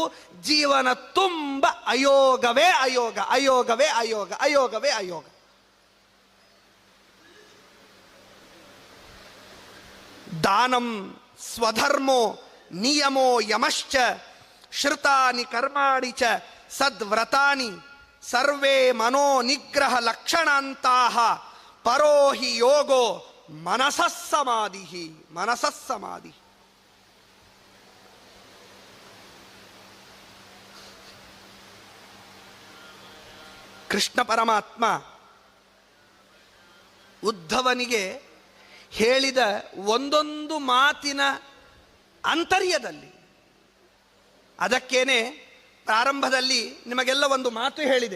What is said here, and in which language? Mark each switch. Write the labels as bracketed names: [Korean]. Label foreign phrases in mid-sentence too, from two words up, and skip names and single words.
[Kannada] ಜೀವನ ತುಂಬ ಅಯೋಗವೇ ಅಯೋಗ. [Sanskrit] ದಾನಂ ಸ್ವಧರ್ಮೋ ನಿಯಮೋ ಯಮಶ್ಚ ಶ್ರುತಾನಿ ಕರ್ಮಾಣಿ ಚ ಸದ್ವ್ರತಾನಿ ಸರ್ವೇ ಮನೋ ನಿಗ್ರಹ ಲಕ್ಷಣಾಂತಾಹ ಪರೋಹಿ ಯೋಗೋ ಮನಸಸ್ಸಮಾಧಿ. [Kannada] ಕೃಷ್ಣ ಪರಮಾತ್ಮ ಉದ್ಧವನಿಗೆ ಹೇಳಿದ ಒಂದೊಂದು ಮಾತಿನ ಅಂತರ್ಯದಲ್ಲಿ, ಅದಕ್ಕೇನೆ ಪ್ರಾರಂಭದಲ್ಲಿ ನಿಮಗೆಲ್ಲ ಒಂದು ಮಾತು ಹೇಳಿದೆ.